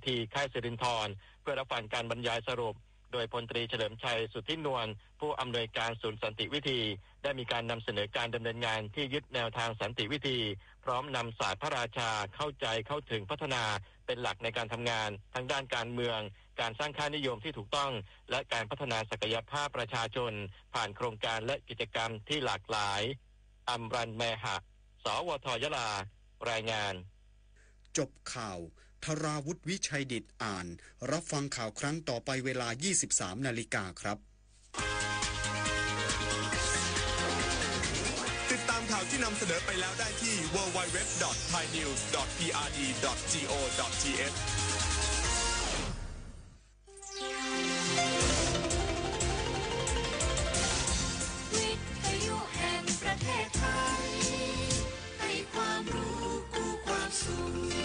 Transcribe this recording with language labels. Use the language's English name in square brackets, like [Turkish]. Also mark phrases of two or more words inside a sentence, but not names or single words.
[Thai] ธีค่ายสิรินธรเพื่อรับฟังการบรรยายสรุปโดยพลตรีเฉลิมชัยสุทธินวลผู้อำนวยการศูนย์สันติวิธีได้มีการนำเสนอการดำเนินงานที่ยึดแนวทางสันติวิธีพร้อมนำศาสตร์พระราชาเข้าใจเข้าถึงพัฒนาเป็นหลักในการทำงานทั้งด้านการเมืองการสร้างค่านิยมที่ถูกต้องและการพัฒนาศักยภาพประชาชนผ่านโครงการและกิจกรรมที่หลากหลายอำรันแมหะสวทยะลารายงาน จบข่าวธราวุฒิวิชัยดิษฐ์อ่านรับฟังข่าวครั้งต่อไปเวลา 23 นาฬิกาครับ ติดตามข่าวที่นำเสนอไปแล้วได้ที่ www.thainews.prd.go.th วิทยุแห่งประเทศไทยให้ความรู้กู้ความสุข